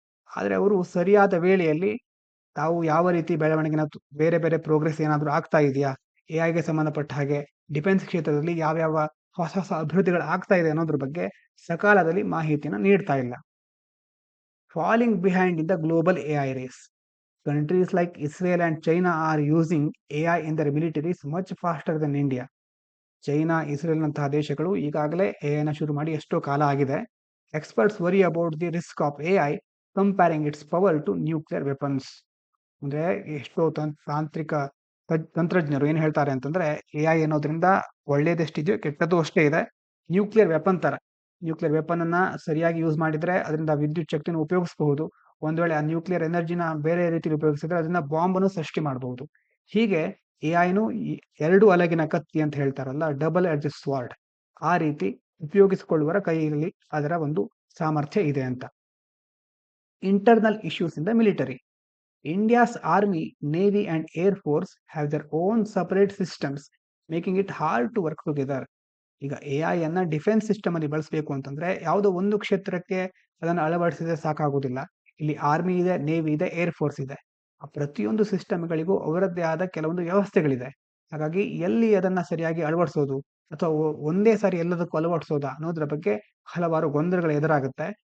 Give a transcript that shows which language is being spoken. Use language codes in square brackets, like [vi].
[kn] ಆದರೆ ಅವರು ಸರಿಯಾದ ವೇಳೆಯಲ್ಲಿ ತಾವು ಯಾವ ರೀತಿ ಬೆಳವಣಿಗೆನ ಬೇರೆ ಬೇರೆ ಪ್ರೋಗ್ರೆಸ್ ಏನಾದರೂ ಆಗ್ತಾ ಇದೆಯಾ, ಎಐಗೆ ಸಂಬಂಧಪಟ್ಟ ಹಾಗೆ ಡಿಫೆನ್ಸ್ ಕ್ಷೇತ್ರದಲ್ಲಿ ಯಾವ್ಯಾವ ಹೊಸ ಹೊಸ ಅಭಿವೃದ್ಧಿಗಳು ಆಗ್ತಾ ಇದೆ ಅನ್ನೋದ್ರ ಬಗ್ಗೆ ಸಕಾಲದಲ್ಲಿ ಮಾಹಿತಿನ ನೀಡ್ತಾ ಇಲ್ಲ. [en] Falling behind in the global AI race. Countries like Israel and China are using AI in their militaries much faster than India. [kn] China, ಇಸ್ರೇಲ್‌ನಂತಹ ದೇಶಗಳು ಈಗಾಗಲೇ ಎಐನ ಶುರು ಮಾಡಿ ಎಷ್ಟೋ ಕಾಲ ಆಗಿದೆ. [en] Experts worry about the risk of AI comparing its power to nuclear weapons. [kn] ಅಂದ್ರೆ ಎಷ್ಟೋ ತಾಂತ್ರಿಕ ತಂತ್ರಜ್ಞರು ಏನ್ ಹೇಳ್ತಾರೆ ಅಂತಂದ್ರೆ ಎಐ ಅನ್ನೋದ್ರಿಂದ ಒಳ್ಳೇದೆಷ್ಟಿದೆಯೋ ಕೆಟ್ಟದ್ದು ಅಷ್ಟೇ ಇದೆ. ನ್ಯೂಕ್ಲಿಯರ್ ವೆಪನ್ ತರ. ನ್ಯೂಕ್ಲಿಯರ್ ವೆಪನ್ ಅನ್ನ ಸರಿಯಾಗಿ ಯೂಸ್ ಮಾಡಿದ್ರೆ ಅದರಿಂದ ವಿದ್ಯುತ್ ಶಕ್ತಿನ ಉಪಯೋಗಿಸಬಹುದು. ಒಂದ್ ವೇಳೆ ಆ ನ್ಯೂಕ್ಲಿಯರ್ ಎನರ್ಜಿನ ಬೇರೆ ರೀತಿಯಲ್ಲಿ ಉಪಯೋಗಿಸಿದ್ರೆ ಅದನ್ನ ಬಾಂಬ್ ಅನ್ನು ಸೃಷ್ಟಿ ಮಾಡಬಹುದು. ಹೀಗೆ ಎಐನು ಎರಡು ಅಲಗಿನ ಕತ್ತಿ ಅಂತ ಹೇಳ್ತಾರಲ್ಲ, [en] double edge sword, [kn] ಆ ರೀತಿ ಉಪಯೋಗಿಸಿಕೊಳ್ಳುವರ ಕೈಯಲ್ಲಿ ಅದರ ಒಂದು ಸಾಮರ್ಥ್ಯ ಇದೆ ಅಂತ. [en] Internal issues in the military. India's army, navy and air force have their own separate systems, making it hard to work together. [kn] ಈಗ ಎಐ ಅನ್ನ ಡಿಫೆನ್ಸ್ ಸಿಸ್ಟಮ್ ಅಲ್ಲಿ ಬಳಸಬೇಕು ಅಂತಂದ್ರೆ ಯಾವುದೋ ಒಂದು ಕ್ಷೇತ್ರಕ್ಕೆ ಅದನ್ನು ಅಳವಡಿಸಿದ್ರೆ ಸಾಕಾಗುವುದಿಲ್ಲ. ಇಲ್ಲಿ ಆರ್ಮಿ ಇದೆ, ನೇವಿ ಇದೆ, ಏರ್ ಫೋರ್ಸ್ ಇದೆ. ಆ ಪ್ರತಿಯೊಂದು ಸಿಸ್ಟಮ್ಗಳಿಗೂ ಅವರದ್ದೇ ಆದ ಕೆಲವೊಂದು ವ್ಯವಸ್ಥೆಗಳಿದೆ. ಹಾಗಾಗಿ ಎಲ್ಲಿ ಅದನ್ನ ಸರಿಯಾಗಿ ಅಳವಡಿಸೋದು ಅಥವಾ ಒಂದೇ ಸಾರಿ ಎಲ್ಲದಕ್ಕೂ ಅಳವಡಿಸೋದಾ ಅನ್ನೋದ್ರ ಬಗ್ಗೆ ಹಲವಾರು ಗೊಂದಲಗಳು ಎದುರಾಗುತ್ತೆ.